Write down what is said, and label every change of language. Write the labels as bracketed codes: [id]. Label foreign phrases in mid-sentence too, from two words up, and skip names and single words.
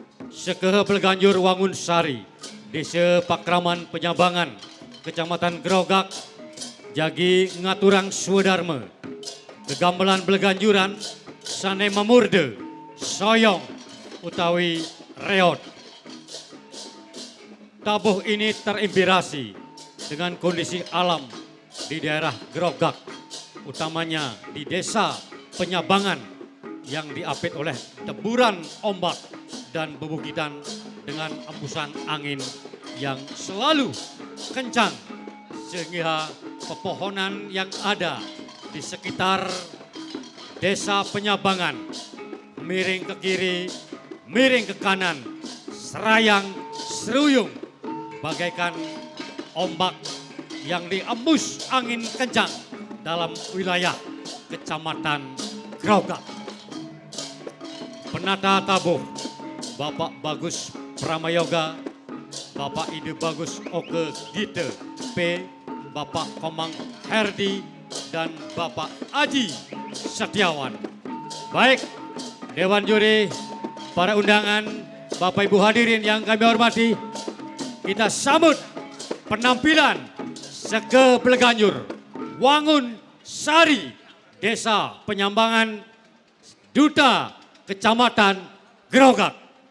[ban] Sekehe Pleganjur Wangun Sari, Desa Pakraman Penyabangan, Kecamatan Grogak, Jagi Ngaturang Swedarme, Kegambelan Pleganjuran, Sane Memurde, Soyong, utawi Reot. [id] Tabuh ini terinspirasi dengan kondisi alam di daerah Grogak, utamanya di Desa Penyabangan yang diapit oleh deburan ombak dan bebukitan dengan embusan angin yang selalu kencang, sehingga pepohonan yang ada di sekitar Desa Penyabangan miring ke kiri, miring ke kanan, serayang seruyung bagaikan ombak yang diembus angin kencang dalam wilayah Kecamatan Grogak. Penata tabuh Bapak Bagus Pramayoga, Bapak Ide Bagus Oke Gite P, Bapak Komang Herdi, dan Bapak Aji Setiawan. Baik, Dewan Juri, para undangan, Bapak Ibu hadirin yang kami hormati, kita sambut penampilan Seke Pleganjur Wangun Sari, Desa Penyambangan, Duta Kecamatan Grogak.